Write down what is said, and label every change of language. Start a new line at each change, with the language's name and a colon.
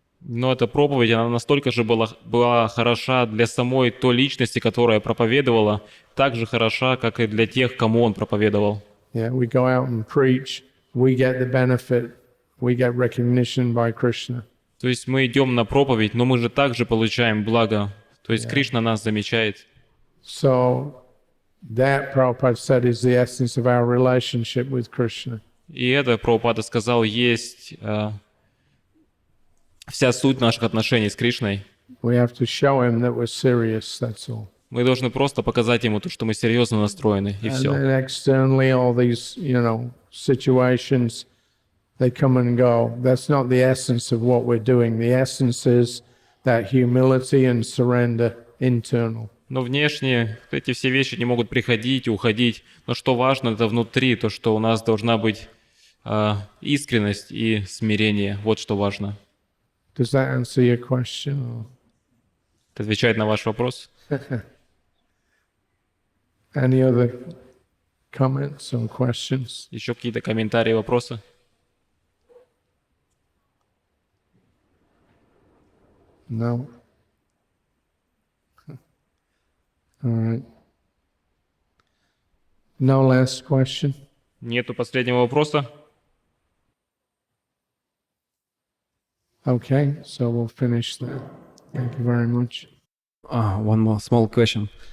Russian: Но эта проповедь, она настолько же была хороша для самой той личности, которая проповедовала, так же хороша, как и для тех, кому он проповедовал.
English: Yeah, we go out and preach, we get the benefit, we get recognition by Krishna.
Russian: То есть мы идем на проповедь, но мы же также получаем благо. То есть Кришна нас замечает.
English: So that, Prabhupada said, is the essence of our relationship with Krishna.
Russian: И это, Прабхупада сказал, есть вся суть наших отношений с Кришной.
English: We have to show him that we're serious, that's all.
Russian: Мы должны просто показать ему то, что мы серьезно настроены, и все.
English: And then externally, all these, situations, they come and go. That's not the essence of what we're doing. The essence is that humility and surrender internal.
Russian: Но внешне эти все вещи не могут приходить и уходить. Но что важно, это внутри, то, что у нас должна быть искренность и смирение. Вот что важно.
English: Does that answer your question?
Russian: Это отвечает на ваш вопрос?
English: Any other comments or questions?
Russian: Еще какие-то комментарии, вопросы?
English: No? All right. No last question?
Russian: Нету последнего вопроса?
English: Okay, so we'll finish that. Thank you very much. One more small question.